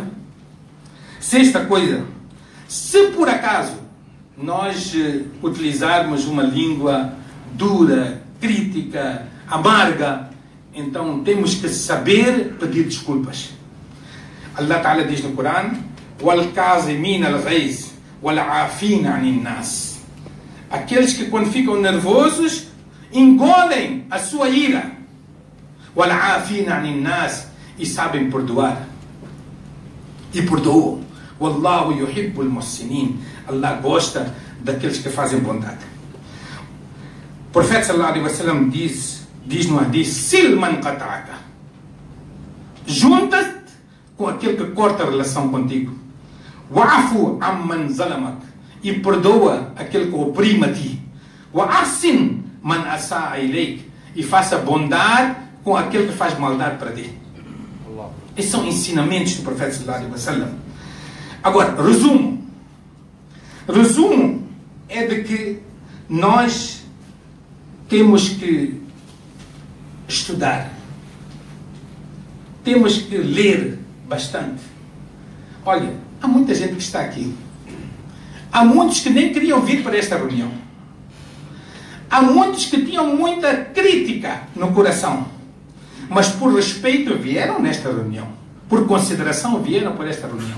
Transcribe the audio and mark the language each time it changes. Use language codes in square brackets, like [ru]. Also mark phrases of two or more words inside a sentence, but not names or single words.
[pt] Sexta coisa, se por acaso nós utilizarmos uma língua dura, crítica, amarga, então temos que saber pedir desculpas. [ar] الله تعالى [pt] diz no Corão: [ar] وَالْكَاظِمِينَ الْغَيْظَ وَالْعَافِينَ عَنِ النَّاسِ. [pt] Aqueles que quando ficam nervosos engolem a sua ira. [ar] وَالْعَافِينَ عَنِ النَّاسِ, [pt] e sabem perdoar. E perdoam. [ar] وَاللَّهُ يُحِبُّ الْمُحْسِنِينَ. [pt] Allah gosta daqueles que fazem bondade. O profeta [ar] صلى الله عليه وسلم [pt] diz no hadith: [ar] صل من قطعك. [pt] Junta-te com aquele que corta a relação contigo. [ar] واعف عمن ظلمك, [pt] e perdoa aquele que oprime a ti. [ar] وأحسن من أساء إليك, [pt] e faça bondade com aquele que faz maldade para ti. Esses são ensinamentos do profeta [ar] صلى الله عليه وسلم. [pt] Agora, resumo é de que nós temos que estudar, temos que ler bastante. Olha, há muita gente que está aqui, há muitos que nem queriam vir para esta reunião, há muitos que tinham muita crítica no coração, mas por respeito vieram nesta reunião, por consideração vieram para esta reunião.